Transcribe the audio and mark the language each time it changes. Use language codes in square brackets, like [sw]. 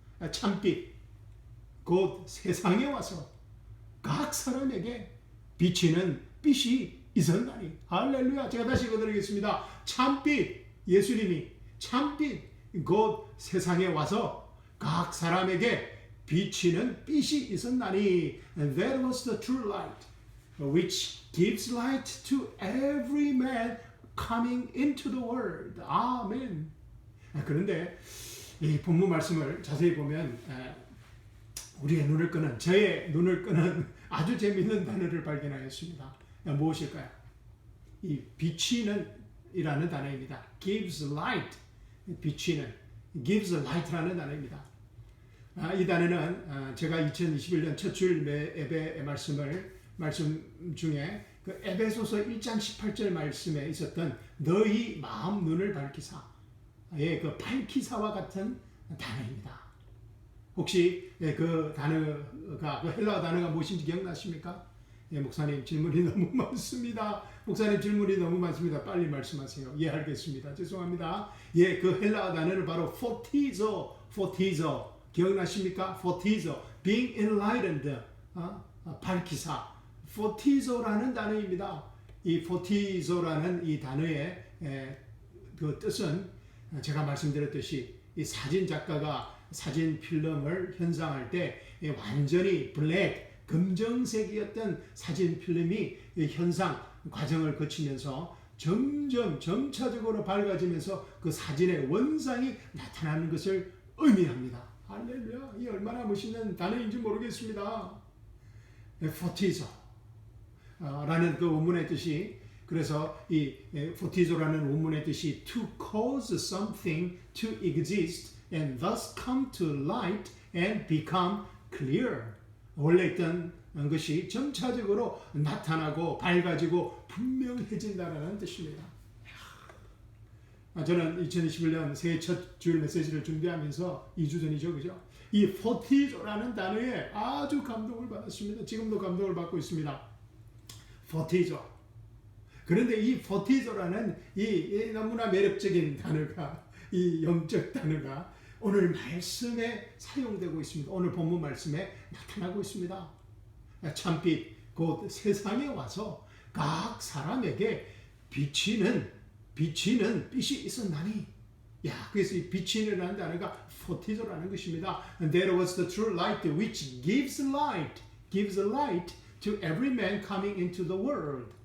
[ko] 참빛, 곧 세상에 와서 각 사람에게 비치는 빛이 있었나니. 할렐루야. 제가 다시 읽어드리겠습니다. 참빛, 예수님이 참빛, 곧 세상에 와서 각 사람에게 비치는 빛이 있었나니. [en] That was the true light, which gives light to every man coming into the world. [ko] 아멘. 그런데 이 본문 말씀을 자세히 보면 우리의 눈을 끄는, 저의 눈을 끄는 아주 재미있는 단어를 발견하였습니다. 무엇일까요? 이 비치는 이라는 단어입니다. gives light, 비치는, gives light라는 단어입니다. 이 단어는 제가 2021년 첫 주일 예배 말씀 중에 그 에베소서 1장 18절 말씀에 있었던 너희 마음 눈을 밝히사의 그 밝히사와 같은 단어입니다. 혹시 그 단어가, 그 헬라어 단어가 무엇인지 기억나십니까? 목사님 질문이 너무 많습니다. 목사님 질문이 너무 많습니다. 빨리 말씀하세요. 예, 알겠습니다. 죄송합니다. 예, 그 헬라어 단어는 바로 포티zo 기억나십니까? 포티zo, being enlightened, 밝히사. 포티조라는 단어입니다. 이 포티조라는 이 단어의 그 뜻은 제가 말씀드렸듯이 이 사진 작가가 사진 필름을 현상할 때 완전히 블랙, 검정색이었던 사진 필름이 현상 과정을 거치면서 점차적으로 밝아지면서 그 사진의 원상이 나타나는 것을 의미합니다. 할렐루야. 이 얼마나 멋있는 단어인지 모르겠습니다. 포티조. 라는 그 원문의 뜻이, [en] 그래서 이 포티조라는 원문의 뜻이 to cause something to exist and thus come to light and become clear. [ko] 원래 있던 것이 점차적으로 나타나고 밝아지고 분명해진다는 뜻입니다. 저는 2021년 새해 첫 주일 메시지를 준비하면서 2주 전이죠, 그죠? 이 포티조라는 단어에 아주 감동을 받았습니다. 지금도 감동을 받고 있습니다. 포티조. 그런데 이 포티조라는 이 너무나 매력적인 단어가, 이 영적 단어가 오늘 말씀에 사용되고 있습니다. 오늘 본문 말씀에 나타나고 있습니다. 참빛, 곧 세상에 와서 각 사람에게 비치는 빛이 있었나니. 그래서 이 빛이라는 단어가 포티조라는 것입니다. [en] And there was the true light which gives light to every man coming into the world.